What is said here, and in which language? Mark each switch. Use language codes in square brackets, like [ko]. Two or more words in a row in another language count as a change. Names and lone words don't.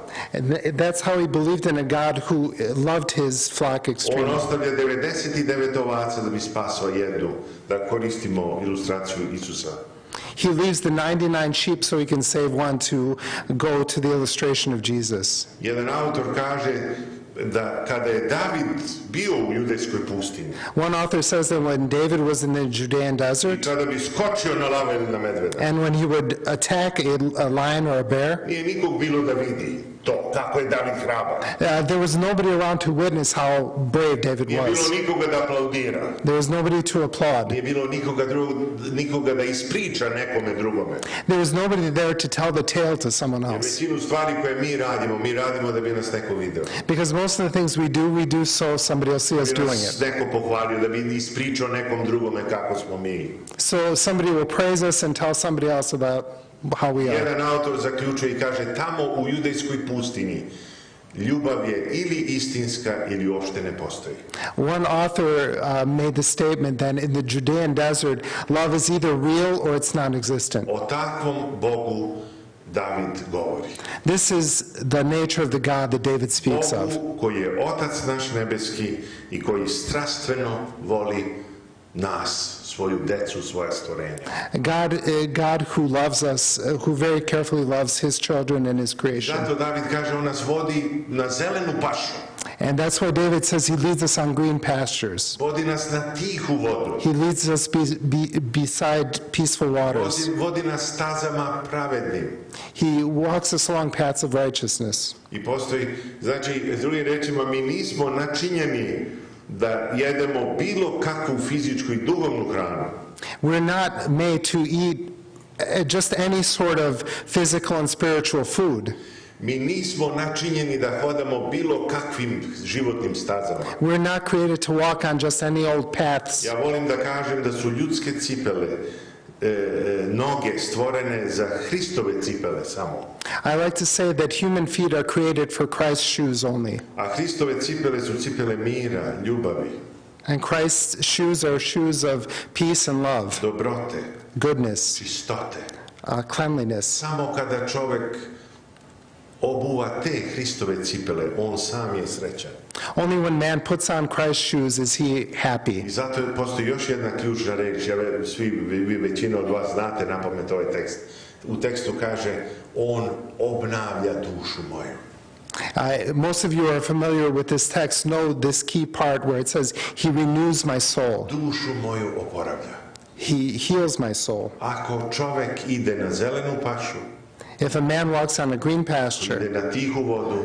[en] and that's how he believed in a God who loved his flock [sr] On [en] extremely. [sr] ostavlja 99 ovaca da bi spasao jednu, da koristimo ilustraciju Isusa. [en] He leaves the 99 sheep so he can save one to go to the illustration of Jesus. [sr] Jedan autor kaže da kada je David bio u judejskoj pustinji [en] One author says that when David was in the Judean [sr] i [en] desert, [sr] kada bi skočio na lava ili na medveda, [en] and when he would attack a lion or a bear, [sr] nije nikog bilo da vidi to, kako je David hrabar. [en] there was nobody around to witness how brave David [sr] Nije bilo [en] was. [sr] nikoga da aplaudira. [en] There was nobody to applaud. [sr] Nije bilo nikoga da ispriča nekome drugome. [en] There was nobody there to tell the tale to someone [sr] Jer [en] else. [sr] većinu stvari koje mi radimo da bi nas neko video. [en] Because most of the things we do so somebody will see us [sr] Da bi [en] doing [sr] nas [en] it. [sr] neko pohvalio, da bi ispričao nekom drugome kako smo mi. [en] So somebody will praise us and tell somebody else about how we are. [sr] Jedan autor zaključuje i kaže, tamo u judejskoj pustinji ljubav je ili istinska ili uopšte ne postoji. [en] One author made the statement that in the Judean desert, love is either real or it's non-existent. [sr] O takvom Bogu David govori. [en] This is the nature of the God that David speaks of. [sr] Bogu koji je Otac naš nebeski i koji strastveno voli nas, svoju decu, svoja stvorenja. [en] God who loves us, who very carefully loves his children and his creation. [sr] Zato David kaže, on nas vodi na zelenu pašu, [en] And that's why David says he leads us on green pastures. [sr] vodi nas na tihu vodu, [en] He leads us beside peaceful waters. [sr] vodi nas stazama pravednim. [en] He walks us along paths of righteousness. [sr] I postoji, znači, s drugim rečima, mi nismo načinjeni da jedemo bilo kakvu fizičku i duhovnu hranu. [en] We're not made to eat just any sort of physical and spiritual food. [sr] Mi nismo načinjeni da hodamo bilo kakvim životnim stazama. [en] We're not created to walk on just any old paths. [sr] Ja volim da kažem da su ljudske cipele, noge stvorene za Hristove cipele samo. [en] I like to say that human feet are created for Christ's shoes only. [sr] A Hristove cipele su cipele mira, ljubavi, [en] And Christ's shoes are shoes of peace and love, [sr] dobrote, [en] goodness, [sr] čistote. [en] cleanliness. [sr] Samo kada čovek obuva te Hristove cipele, on sam je srećan. [en] Only when man puts on Christ's shoes is he happy. [sr] I zato postoji još jedna ključna reč, ja verujem, vi većina od vas znate napamet ovaj tekst. U tekstu kaže, on obnavlja dušu moju. [en] Most of you are familiar with this text, know this key part where it says, he renews my soul. [sr] Dušu moju oporavlja. [en] He heals my soul. [sr] Ako čovek ide na zelenu pašu, [en] If a man walks on a green pasture [sr] ide na tihu vodu,